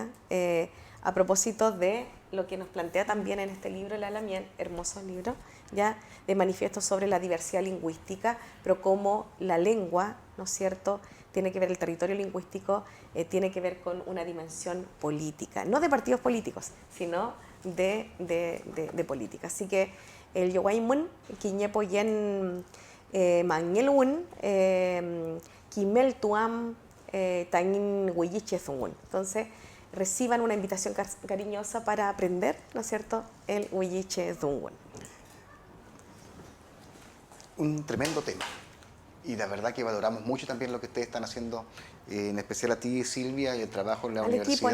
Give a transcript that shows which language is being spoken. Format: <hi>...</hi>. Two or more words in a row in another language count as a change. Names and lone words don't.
<es>A propósito de lo que nos plantea también en este libro La Lamien, hermoso libro, ¿ya?, de manifiesto sobre la diversidad lingüística, pero cómo la lengua, ¿no es cierto?, tiene que ver, el territorio lingüístico tiene que ver con una dimensión política, no de partidos políticos, sino de política.</es> <huh>Así que el Yowaimun, Quiñepo Yen Mangelun, Quimel Tuam, Tangin Huilliche Zungun.</huh> <es>Entonces, reciban una invitación cariñosa para aprender, ¿no es cierto?, el Huilliche Zungun. Un tremendo tema. Y la verdad que valoramos mucho también lo que ustedes están haciendo, en especial a ti, Silvia, y el trabajo en la universidad.</es>